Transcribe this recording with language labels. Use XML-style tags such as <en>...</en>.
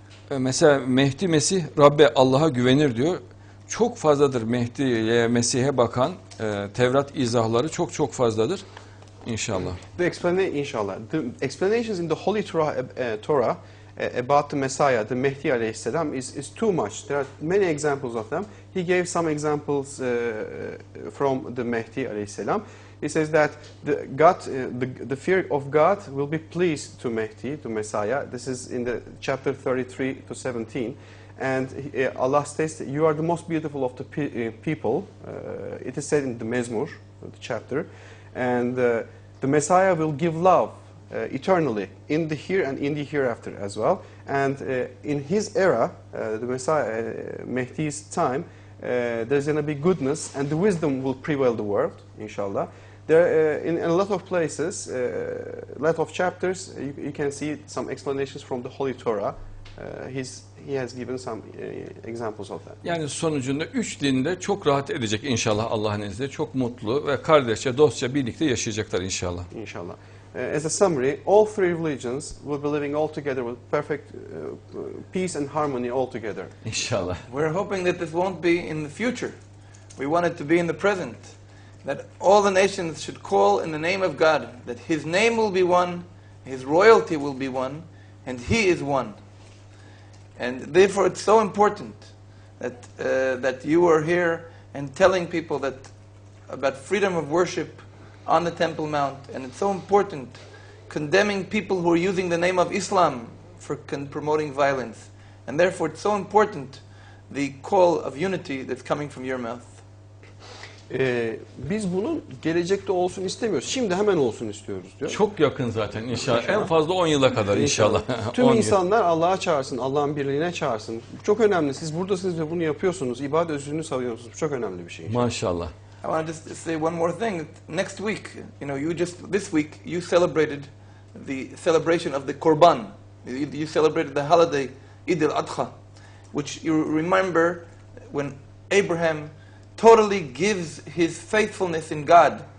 <tr>Mesela Mehdi Mesih Rabbe Allah'a güvenir diyor. Çok fazladır Mehdi'ye Mesih'e bakan Tevrat izahları çok fazladır inşallah.</tr> <en>The explanations in the Holy Torah about the Messiah, the Mehdi alayhi salam, is too much. There are many examples of them. He gave some examples from the Mehdi alayhi salam. He says that the fear of God will be pleased to Mehdi, to Messiah. This is in the chapter 33 to 17. And Allah states, you are the most beautiful of the people. It is said in the Mezmur, the chapter. And the Messiah will give love eternally in the here and in the hereafter as well. And in his era, the Messiah, Mehdi's time, there's going to be goodness and the wisdom will prevail the world, inshallah. There, in a lot of places, a lot of chapters, you can see some explanations from the Holy Torah. He has given some examples of that.</en> <tr>Yani sonucunda üç dinde çok rahat edecek inşallah Allah'ın izniyle. Çok mutlu ve kardeşçe, dostça birlikte yaşayacaklar inşallah.</tr> <en>Inshallah. As a summary, all three religions will be living all together with perfect peace and harmony all together.</en> <tr>İnşallah.</tr> <en>We're hoping that this won't be in the future. We want it to be in the present. That all the nations should call in the name of God. That His name will be one, His royalty will be one, and He is one. And therefore it's so important that you are here and telling people that about freedom of worship on the Temple Mount. And it's so important condemning people who are using the name of Islam for promoting violence. And therefore it's so important the call of unity that's coming from your mouth.</en> <tr>Biz bunun gelecekte olsun istemiyoruz. Şimdi hemen olsun istiyoruz diyor. Çok yakın zaten inşallah. En fazla 10 yıla kadar inşallah. Tüm insanlar Allah'a çağırsın, Allah'ın birliğine çağırsın. Çok önemli. Siz buradasınız ve bunu yapıyorsunuz. İbadet özünü savunuyorsunuz. Bu çok önemli bir şey. Maşallah.</tr> <en>I want to just say one more thing. Next week, this week you celebrated the celebration of the Korban. You celebrated the holiday Eid al-Adha, which you remember when Abraham totally gives his faithfulness in God.</en>